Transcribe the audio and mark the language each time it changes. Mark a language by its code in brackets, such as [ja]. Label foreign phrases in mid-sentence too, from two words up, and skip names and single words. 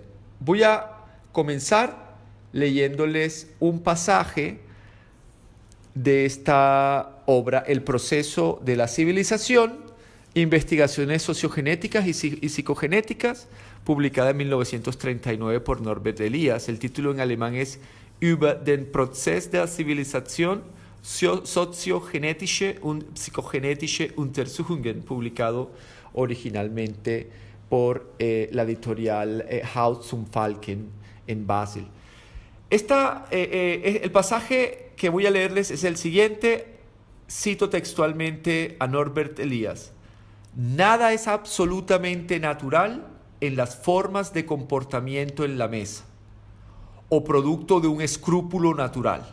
[es] Voy a comenzar leyéndoles un pasaje de esta obra, El proceso de la civilización, investigaciones sociogenéticas y psicogenéticas, publicada en 1939 por Norbert Elias. El título en alemán es Über den Prozess der Zivilisation, soziogenetische und psychogenetische Untersuchungen, publicado originalmente por la editorial Haus zum Falken en Basel. El pasaje que voy a leerles es el siguiente. Cito textualmente a Norbert Elias: nada es absolutamente natural en las formas de comportamiento en la mesa, o producto de un escrúpulo natural.